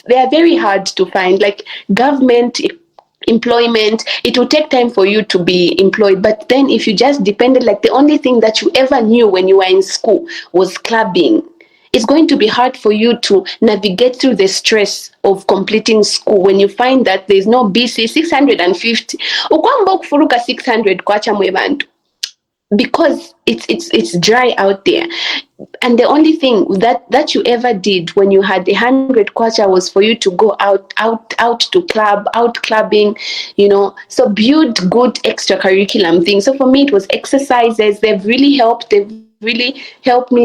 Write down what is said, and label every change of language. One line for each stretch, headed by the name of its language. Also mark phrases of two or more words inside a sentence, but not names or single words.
English: They are very hard to find. Like government employment, it will take time for you to be employed. But then if you just depended, like the only thing that you ever knew when you were in school was clubbing, it's going to be hard for you to navigate through the stress of completing school when you find that there's no BC 650.
Bemba: Ukwamba kufuruka 600 kwacha mwebantu.
English: Because it's dry out there. And the only thing that you ever did when you had 100 kwacha was for you to go out to clubbing, so build good extracurriculum things. So for me it was exercises. They've really helped me.